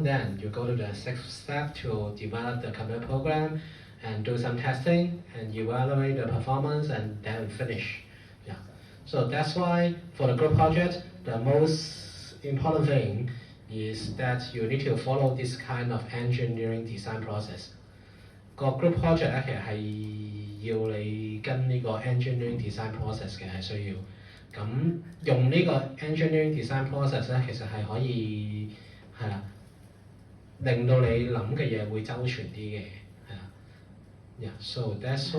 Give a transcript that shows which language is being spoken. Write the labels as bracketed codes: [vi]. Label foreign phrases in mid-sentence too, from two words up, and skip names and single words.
[en] Then you go to the 6th step to develop the computer program and do some testing and evaluate the performance and then finish. Yeah. So that's why for the group project, the most important thing is that you need to follow this kind of engineering design process. [yue] 個 [en] group project [yue] 咧，其實係要你跟呢個 [en] engineering design process [yue] 嘅，係需要。咁用呢個 [en] engineering design process [yue] 咧，其實係可以係啦，令到你諗嘅嘢會周全啲嘅，係啦。 [en] Yeah, so that's why